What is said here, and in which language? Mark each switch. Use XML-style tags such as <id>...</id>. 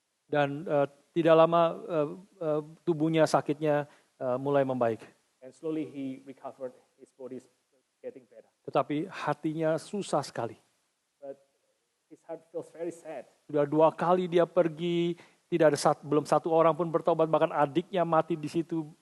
<id>Dan tidak lama tubuhnya sakitnya mulai membaik.</id> <en>And slowly he recovered, his body is getting better.</en> <id>Tetapi hatinya susah sekali.</id> <en>But his heart feels very sad.</en> <id>Sudah 2 kali dia pergi, belum satu orang pun bertobat, bahkan adiknya mati di situ.</id>